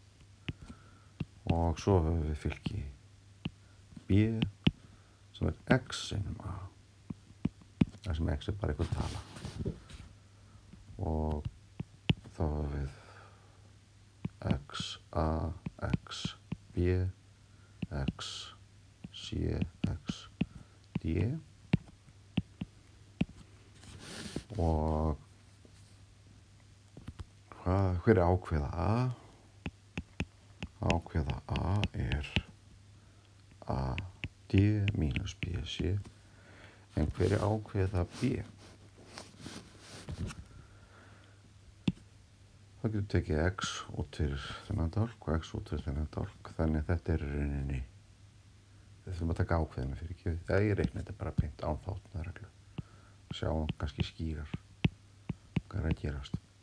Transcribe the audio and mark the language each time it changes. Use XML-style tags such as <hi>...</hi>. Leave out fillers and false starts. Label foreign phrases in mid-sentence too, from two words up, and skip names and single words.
<is>og svo höfum við fylgi b sem er x sinnum a, þar sem x er bara einhver tala og þá höfum við x, a, x, b, x, c, x, d og hver er ákveða a? Ákveða a er a, d mínus b, c en hver er ákveða b? Það getur tekið x út fyrir þennan dálk og x út fyrir þennan dálk, þannig að þetta er í rauninni, við þurfum að taka ákveðina fyrir ekki, þegar ég reikna þetta bara beint án þáttnaðarreglu, sjá kannski skýrar hvað er að gerast.</is>